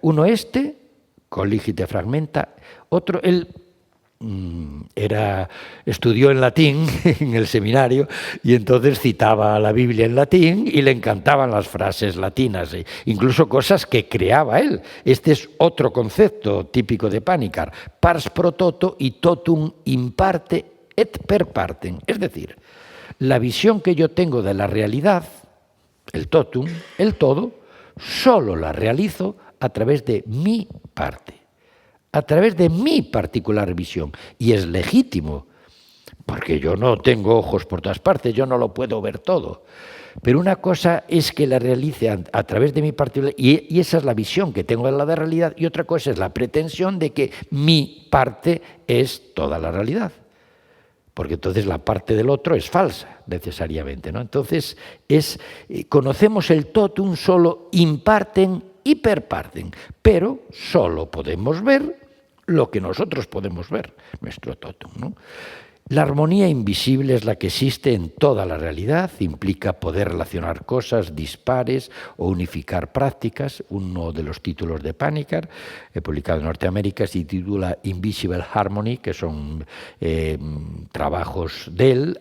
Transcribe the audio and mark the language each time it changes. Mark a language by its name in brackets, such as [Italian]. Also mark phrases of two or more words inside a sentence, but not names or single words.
[Spanish] Uno [Latin] colligite fragmenta. [Spanish] Otro, él estudió en latín en el seminario y entonces citaba la Biblia en latín y le encantaban las frases latinas, incluso cosas que creaba él. Este es otro concepto típico de Panikkar, [Latin] pars pro toto [Spanish] y [Latin] totum in parte et per partem. [Spanish] Es decir, la visión que yo tengo de la realidad, el totum, el todo, solo la realizo a través de mi parte, a través de mi particular visión. Y es legítimo, porque yo no tengo ojos por todas partes, yo no lo puedo ver todo. Pero una cosa es que la realice a través de mi particular, y esa es la visión que tengo de la realidad, y otra cosa es la pretensión de que mi parte es toda la realidad. Porque entonces la parte del otro es falsa, necesariamente, ¿no? Entonces, conocemos el totum solo [Latin] in partem [Spanish] y [Latin] per partem, [Spanish] pero solo podemos ver lo que nosotros podemos ver, nuestro totum, ¿no? La armonía invisible es la que existe en toda la realidad, implica poder relacionar cosas dispares o unificar prácticas. Uno de los títulos de Panikkar, publicado en Norteamérica, se titula Invisible Harmony, que son trabajos de él.